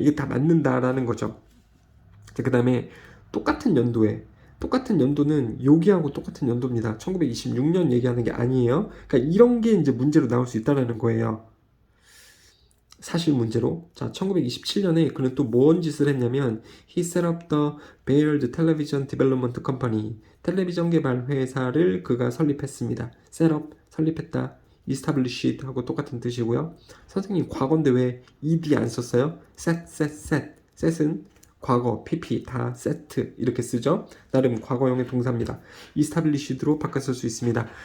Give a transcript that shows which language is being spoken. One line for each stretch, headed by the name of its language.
Korean: 이게 다 맞는다라는 거죠. 그 다음에 똑같은 연도는 여기하고 똑같은 연도입니다. 1926년 얘기하는 게 아니에요. 그러니까 이런 게 이제 문제로 나올 수 있다는 거예요. 사실 문제로. 자, 1927년에 그는 또 뭔 짓을 했냐면
English: He set up the Baird Television Development Company.
Korean: 텔레비전 개발 회사를 그가 설립했습니다. set up, 설립했다. establish 하고 똑같은 뜻이고요. 선생님 과거인데 왜 ed 안 썼어요? set은 과거, pp 다 set 이렇게 쓰죠. 나름 과거형의 동사입니다. established로 바꿨을 수 있습니다.